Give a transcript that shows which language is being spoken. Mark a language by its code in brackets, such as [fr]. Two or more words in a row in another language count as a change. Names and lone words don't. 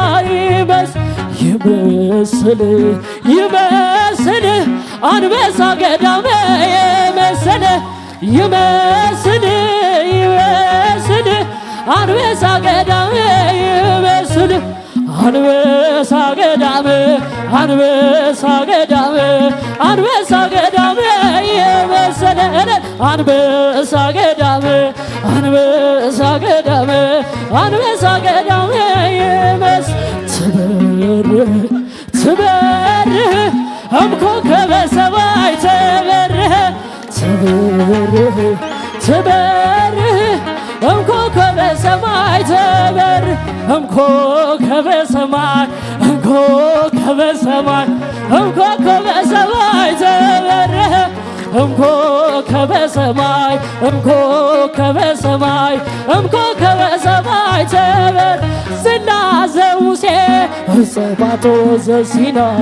[am] ይመስል ይመስል አንበሳ ገዳም የመሰለ ይመስል ይመስል አንበሳ ገዳም ይመስል አንበሳ ገዳም አንበሳ ገዳም አንበሳ ገዳም የመሰለ አንበሳ ገዳም አንበሳ ገዳም አንበሳ ገዳም [gez] ትበርህ ትበርህ እምኮከበ ሰማይ ትበርህ ትበርህ ትበርህ እምኮከበ ሰማይ ትበርህ እምኮከበ ሰማይ እምኮከበ ሰማይ እምኮከበ ሰማይ ትበርህ እምኮከበ ሰማይ እምኮከበ ሰማይ እምኮከበ ሰማይ ትበርህ ጽላተ ሙሴ ጸባቶ ዘሲና